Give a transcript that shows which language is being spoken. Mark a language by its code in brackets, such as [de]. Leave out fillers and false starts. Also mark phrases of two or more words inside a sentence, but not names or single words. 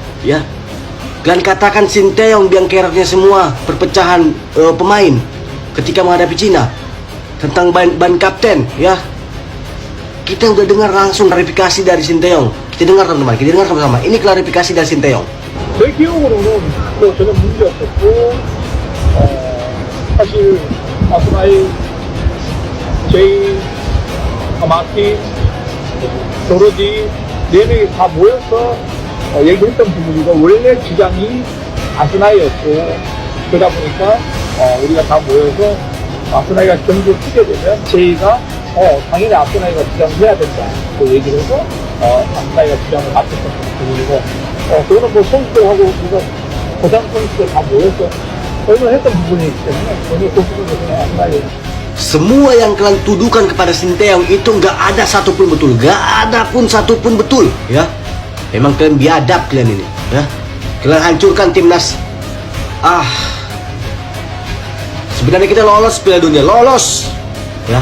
[id] Ya. Kalian katakan Sinteyong biang keroknya semua perpecahan pemain ketika menghadapi Cina. Tentang ban kapten ya. Kita udah dengar langsung klarifikasi dari Sinteyong. Kita dengar teman-teman, kita dengar sama-sama. Ini klarifikasi dari Sinteyong. [ko] 제 기억으로는 뭐 전혀 문제 없었고 사실 아스나이 제이 마틴 도로지 네 명이 다 모여서 얘기했던 부분이고 원래 주장이 아스나이였고 그러다 보니까 우리가 다 모여서 아스나이가 경기를 뛰게 되면 제이가 당연히 아스나이가 주장을 해야 된다 그 얘기를 해서 아스나이가 주장을 맡았던 부분이고 그거는 뭐 선수들하고 우리가 고장 선수들 다 모여서 설명했던 부분이기 때문에 전혀 그 부분에 그냥 아스나이 [id] Semua yang kalian tuduhkan kepada Sinteyong itu nggak ada satupun betul, nggak ada pun satupun betul, ya. Memang kalian biadab kalian ini, ya. Kalian hancurkan timnas. Sebenarnya kita lolos Piala Dunia, lolos, ya.